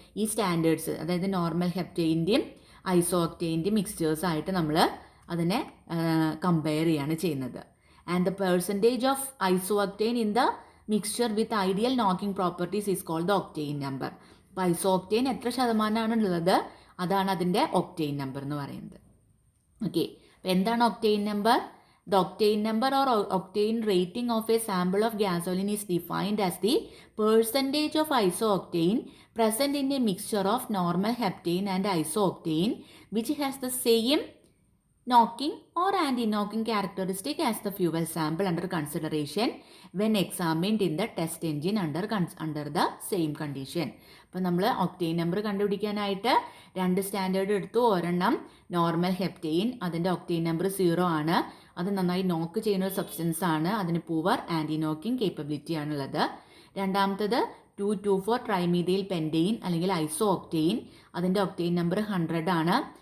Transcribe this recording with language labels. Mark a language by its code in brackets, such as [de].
[ml] ഈ സ്റ്റാൻഡേർഡ്സ് അതായത് നോർമൽ ഹെപ്റ്റെയിൻ്റെയും ഐസോ ഒക്ടെയിൻ്റെയും മിക്സ്ചേഴ്സ് ആയിട്ട് നമ്മൾ അതിനെ കമ്പയർ ചെയ്യാണ് ചെയ്യുന്നത്. [en] And the percentage of iso octane in the mixture with ideal knocking properties is called the octane number. [ml] അപ്പോൾ ഐസോ ഒക്ടെയിൻ എത്ര ശതമാനമാണുള്ളത് അതാണ് അതിൻ്റെ ഒക്ടെയിൻ നമ്പർ എന്ന് പറയുന്നത്. ഓക്കെ, അപ്പോൾ എന്താണ് octane number? [en] The octane number or octane rating of a sample of gasoline is defined as the percentage of isooctane present in a mixture of normal heptane and isooctane which has the same knocking or anti-knocking characteristic as the fuel sample under consideration when examined in the test engine under the same condition. [ml] അപ്പോൾ നമ്മൾ octane number കണ്ടുപിടിക്കാനായിട്ട് 2 standard എടുത്തു. ഒരെണ്ണം normal heptane, അതിൻ്റെ octane number 0 ആണ്. അത് നന്നായി നോക്ക് ചെയ്യുന്ന ഒരു സബ്സ്റ്റൻസ് ആണ്, അതിന് പൂവർ ആൻറ്റി നോക്കിംഗ് കേപ്പബിലിറ്റി ആണുള്ളത്. രണ്ടാമത്തത് 2,2,4 ട്രൈമീഥൈൽ പെൻറ്റെയിൻ അല്ലെങ്കിൽ ഐസോ ഒക്ടെയിൻ, അതിൻ്റെ ഒക്ടെയിൻ നമ്പർ 100 ആണ്.